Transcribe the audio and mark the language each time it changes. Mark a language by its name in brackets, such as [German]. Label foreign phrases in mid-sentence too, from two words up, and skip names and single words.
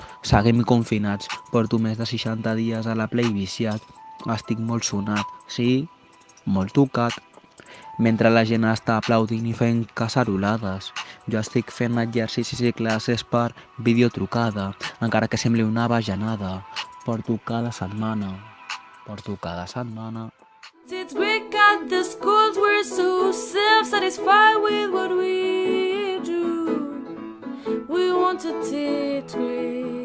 [Catalan] Seguim confinats, porto més de 60 dies a la Play viciat. Estic molt sonat, sí, molt tocat. Mentre la gent està aplaudint i fent cacerolades, jo estic fent exercicis i classes per videotrucada, encara que sembli una bajanada. Porto cada setmana. [English] It's Greek at the schools, we're so self-satisfied with what we do. We want to teach Greek.